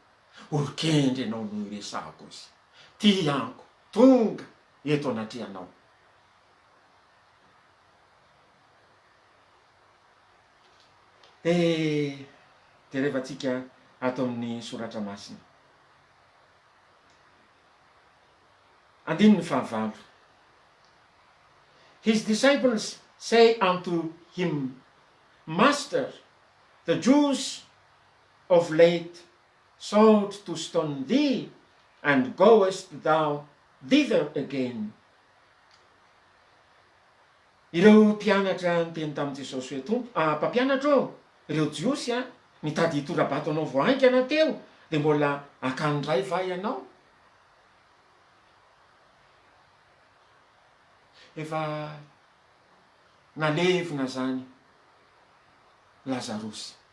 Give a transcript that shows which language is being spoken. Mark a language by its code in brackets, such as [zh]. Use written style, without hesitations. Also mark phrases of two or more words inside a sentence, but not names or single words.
[mg] Orikendry ianao no iresako izy. Tiako, tonga eto anatrehanao. De rehefa tsika ato amin'ny soratra masina. Andininy fahavalo. [en] His disciples say unto him, Master, the Jews of late sought to stone thee, and goest thou thither again. [mg] Ireo mpianatra niteny tamin'i Jesosy hoe tompo, mpampianatra ô, ireo jiosy mitady hitorabato anao voainkana teo, de mbola akandray va ianao? Efa nalevina zany Lazarosy.